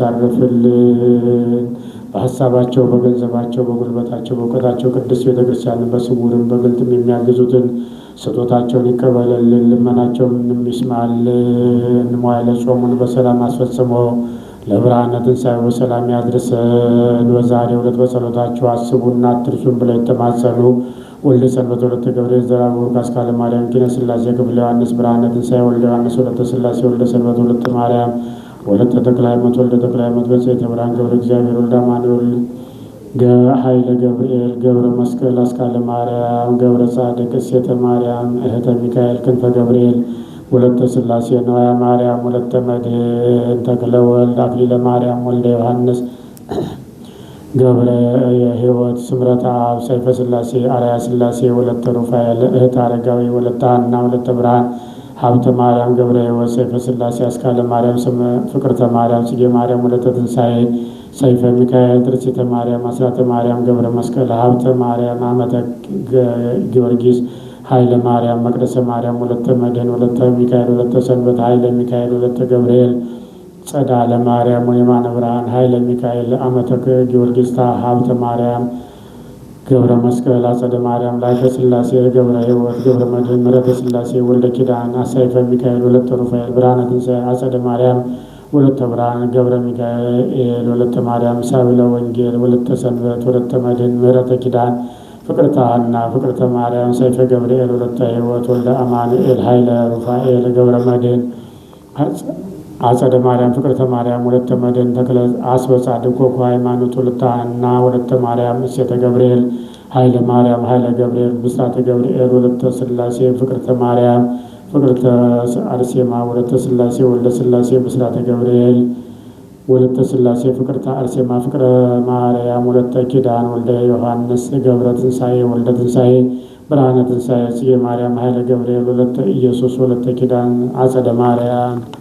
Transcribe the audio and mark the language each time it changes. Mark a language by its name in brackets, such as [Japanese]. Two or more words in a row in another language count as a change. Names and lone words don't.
[Amharic] ያሳርፍልን። በሀሳባቸው በገንዘባቸው በጉልበታቸው በእውቀታቸው ቅድስት ቤተ ክርስቲያንን በስውርም በግልጥም የሚያግዙትን ስጦታቸውን ይቀበልልን። ልመናቸውን ይስማልን። መዋዕለ ጾሙን በሰላም አስፈጽሞ ለብርሃነ ትንሣኤው በሰላም ያድርሰን። በዛሬው ዕለት በጸሎታቸው አስቡና አትርሱን ብለው የተማጸኑ ወልደ ሰንበት ወለተ ገብርኤል ዘራ ቡሩክ አስካለ ማርያም ኪነ ሥላሴ ክፍለ ዮሐንስ ብርሃነ ትንሣኤ ወልደ ዮሐንስ ወለተ ሥላሴ ወልደ ሰንበት ወለተ ማርያም ወለተ ተክለ ሃይማኖት ወልደ ተክለ ሃይማኖት በጽዮተ ብርሃን ገብረ እግዚአብሔር ወልደ አማኑኤል ኃይለ ገብርኤል ገብረ መስቀል አስካለ ማርያም ገብረ ጻድቅ እሴተ ማርያም እህተ ሚካኤል ክንፈ ገብርኤል ወለተ ሥላሴ ነዋያ ማርያም ወለተ መድኅን ተክለ ወልድ አክሊለ ማርያም ወልደ ዮሐንስ ገብረ የሕይወት ስምረተ አብ ሰይፈ ሥላሴ አርያ ሥላሴ ወለተ ሩፋኤል እህት አረጋዊ ወለተ ሐና ወለተ ብርሃን ሀብተ ማርያም ገብረ ሕይወት ሰይፈ ሥላሴ አስካለ ማርያም ፍቅርተ ማርያም ጽጌ ማርያም ወለተ ትንሣኤ ሰይፈ ሚካኤል ትርሲተ ማርያም አስራተ ማርያም ገብረ መስቀል ሀብተ ማርያም አመተ ጊዮርጊስ ኃይለ ማርያም መቅደሰ ማርያም ወለተ መድኅን ወለተ ሚካኤል ወለተ ሰንበት ኃይለ ሚካኤል ወለተ ገብርኤል ጸዳለ ማርያም ወየማነ ብርሃን ኃይለ ሚካኤል አመተ ጊዮርጊስ ሀብተ ማርያም ገብረ መስቀል አጸደ ማርያም ላይከ ሥላሴ ገብረ ሕይወት ገብረ መድኅን ምሕረተ ሥላሴ ወልደ ኪዳን አሳይፈ ሚካኤል ወለተ ሩፋኤል ብርሃነ ትንሣኤ አጸደ ማርያም ወለተ ብርሃን ገብረ ሚካኤል ወለተ ማርያም ሳብለ ወንጌል ወለተ ሰንበት ወለተ መድኅን ምሕረተ ኪዳን ፍቅርተ ሐና ፍቅርተ ማርያም ሰይፈ ገብርኤል ወለተ ሕይወት ወልደ አማኑኤል ኃይለ ሩፋኤል ገብረ መድኅን አጸደ ማርያም ፍቅርተ ማርያም ወለተ መድኅን ተክለ አስበጻድቅ ኮኩ ሃይማኖት ወለተ ሐና ወለተ ማርያም እሴተ ገብርኤል ኃይለ ማርያም ኃይለ ገብርኤል ብስራተ ገብርኤል ወለተ ሥላሴ ፍቅርተ ማርያም ፍቅርተ አርሴማ ወለተ ሥላሴ ወልደ ሥላሴ ብስራተ ገብርኤል ወለተ ሥላሴ ፍቅርተ አርሴማ ፍቅረ ማርያም ወለተ ኪዳን ወልደ ዮሐንስ ገብረ ትንሣኤ ወልደ ትንሣኤ ብርሃነ ትንሣኤ ጽጌ ማርያም ኃይለ ገብርኤል ወለተ ኢየሱስ ወለተ ኪዳን አጸደ ማርያም